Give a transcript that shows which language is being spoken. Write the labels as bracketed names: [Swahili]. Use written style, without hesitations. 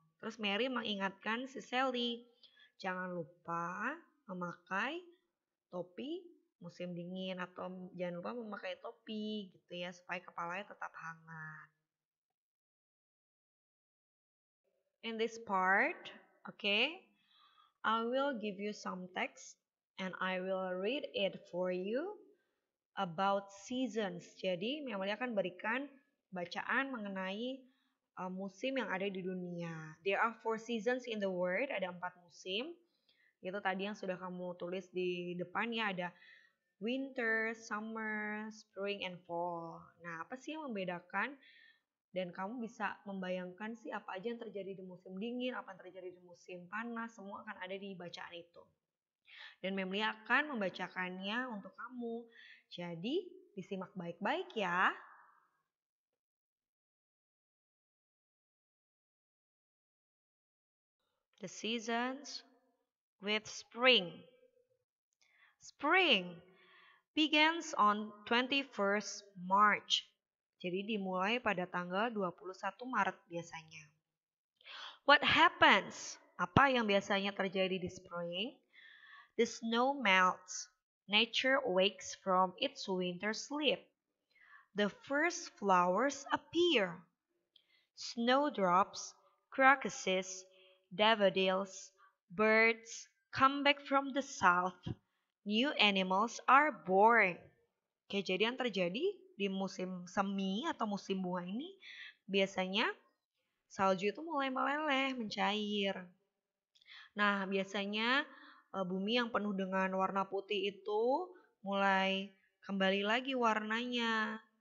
[Indonesian] Terus Mary mengingatkan si Sally, "Jangan lupa memakai topi musim dingin atau jangan lupa memakai topi gitu ya supaya kepalanya tetap hangat." [English] In this part, okay, I will give you some text and I will read it for you about seasons. [Indonesian] Jadi, Memoli akan berikan bacaan mengenai musim yang ada di dunia. [English] There are 4 seasons in the world, [Indonesian] ada 4 musim. Itu tadi yang sudah kamu tulis di depan ya, ada winter, summer, spring, and fall. Nah, apa sih yang membedakan? Dan kamu bisa membayangkan sih apa aja yang terjadi di musim dingin, apa yang terjadi di musim panas, semua akan ada di bacaan itu. Dan Memli akan membacakannya untuk kamu. Jadi, disimak baik-baik ya. [English] The seasons with spring. Spring begins on 21st March. [Indonesian] Jadi dimulai pada tanggal 21 Maret biasanya. [English] What happens? [Indonesian] Apa yang biasanya terjadi di spring? [English] The snow melts. Nature wakes from its winter sleep. The first flowers appear. Snowdrops, crocuses, daffodils, birds come back from the south. New animals are born. [Indonesian] Oke, jadi yang terjadi di musim semi atau musim bunga ini biasanya salju itu mulai meleleh, mencair. Nah, biasanya bumi yang penuh dengan warna putih itu mulai kembali lagi warnanya.